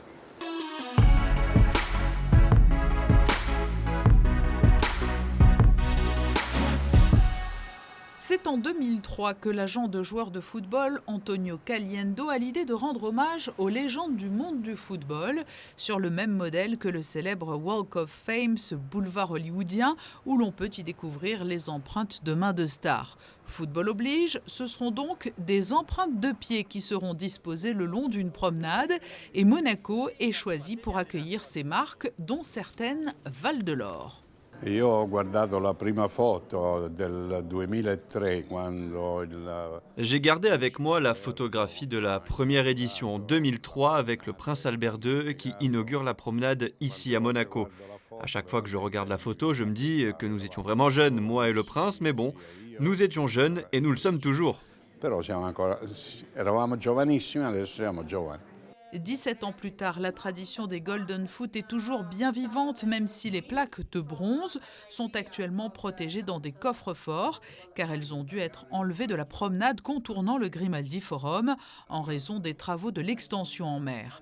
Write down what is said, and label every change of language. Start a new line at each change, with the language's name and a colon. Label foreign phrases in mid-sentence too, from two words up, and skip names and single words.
French: C'est en 2003 que l'agent de joueurs de football Antonio Caliendo a l'idée de rendre hommage aux légendes du monde du football, sur le même modèle que le célèbre Walk of Fame, ce boulevard hollywoodien où l'on peut y découvrir les empreintes de mains de stars. Football oblige, ce seront donc des empreintes de pieds qui seront disposées le long d'une promenade et Monaco est choisi pour accueillir ces marques dont certaines valent de l'or.
Italian: Io ho guardato la prima foto del 2003 quando
French: J'ai gardé avec moi la photographie de la première édition en 2003 avec le prince Albert II qui inaugure la promenade ici à Monaco. À chaque fois que je regarde la photo, je me dis que nous étions vraiment jeunes, moi et le prince, mais bon, nous étions jeunes et nous le sommes toujours.
Italian: Però eravamo giovanissimi, adesso siamo giovani.
French: 17 ans plus tard, la tradition des Golden Foot est toujours bien vivante, même si les plaques de bronze sont actuellement protégées dans des coffres forts, car elles ont dû être enlevées de la promenade contournant le Grimaldi Forum en raison des travaux de l'extension en mer.